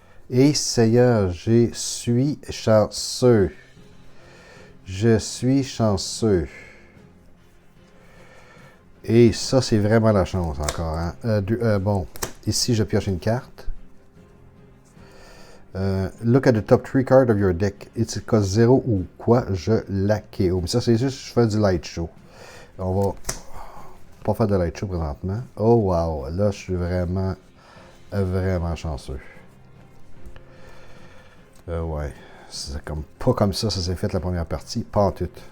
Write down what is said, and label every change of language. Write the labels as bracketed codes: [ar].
[fr] Et Seigneur, je suis chanceux. Je suis chanceux. Et ça, c'est vraiment la chance encore. Hein? Bon, ici, je pioche une carte. [en] Look at the top 3 cards of your deck. It's cost 0 [fr] ou quoi, je la KO. Mais ça, c'est juste je fais du light show. On va pas faire de light show présentement. Oh wow, là, je suis vraiment, vraiment chanceux. Ouais. C'est comme, pas comme ça s'est fait la première partie. Pas en tout.